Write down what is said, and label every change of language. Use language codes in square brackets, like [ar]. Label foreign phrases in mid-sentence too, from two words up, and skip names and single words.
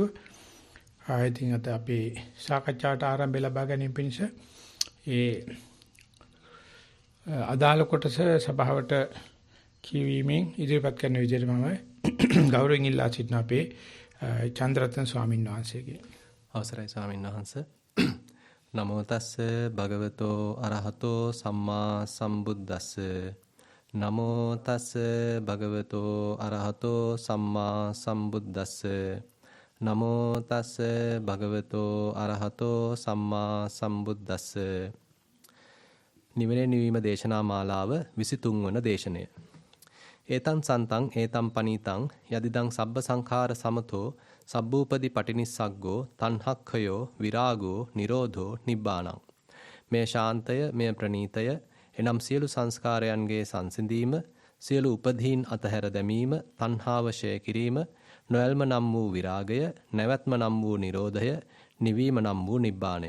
[si] ආයතින් අද අපේ සාකච්ඡාවට ආරම්භය ලබා ගැනීම පිණිස ඒ අදාළ කොටස සභාවට කියවීමෙන් ඉදිරිපත් කරන විදිහට මම ගෞරවයෙන් ඉල්ලා සිටින අපේ චන්ද්‍රරත්න ස්වාමීන් වහන්සේගේ අවසරයි ස්වාමීන් වහන්සේ. [pi] නමෝ තස්ස භගවතෝ අරහතෝ සම්මා සම්බුද්දස්ස. නමෝ තස්ස භගවතෝ අරහතෝ සම්මා සම්බුද්දස්ස. නමෝ තස්ස භගවතෝ අරහතෝ සම්මා සම්බුද්දස්ස. [si] නිවීම දේශනා මාලාව 23 වන දේශනය. [pi] ඒතං සන්තං ඒතං පනීතං යදිදං සබ්බ සංඛාර සමතෝ සබ්බූපදි පටිනිස්සග්ගෝ තණ්හක්ඛයෝ විරාගෝ නිරෝධෝ නිබ්බාණං. [si] මේ ශාන්තය මේ ප්‍රණීතය එනම් සියලු සංස්කාරයන්ගේ සංසිඳීම සියලු උපදීන් අතහැර දැමීම තණ්හාව ඡය කිරීම නොයල්ම නම් වූ විරාගය නැවැත්ම නම් වූ නිරෝධය නිවීම නම් වූ නිබ්බාණය.